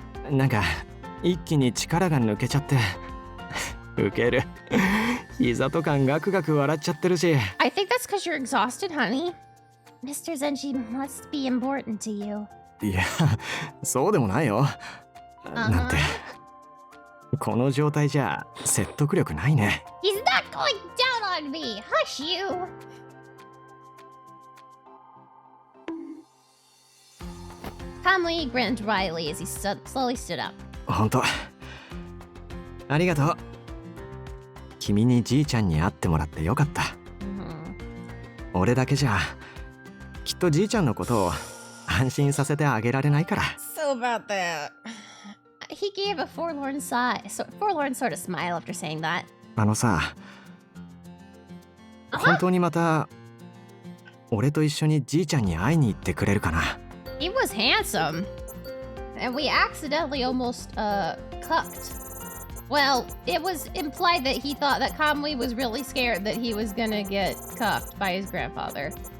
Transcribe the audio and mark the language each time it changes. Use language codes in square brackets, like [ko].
[ja] なんか一気に力が抜けちゃって。ウケる。膝とかガクガク笑っちゃってるし。 [en] I think that's because you're exhausted, honey. Mr. Zenji must be important to you. [ja] いや、そうでもないよ。なんて。この状態じゃ説得力ないね。 [en] He's not going down on me. Hush you. Kamui grinned wryly as he slowly stood up. [ja] ほんと。ありがとう。君にじいちゃんに会ってもらってよかった。俺だけじゃきっとじいちゃんのことを安心させてあげられないから。 [en] So about that. He gave a forlorn sort of smile after saying that. [ja] あのさ、本当にまた俺と一緒にじいちゃんに会いに行ってくれるかな。 [en] He was handsome. And we accidentally almost, cucked. Well, it was implied that he thought that Kamui was really scared that he was gonna get cuffed by his grandfather.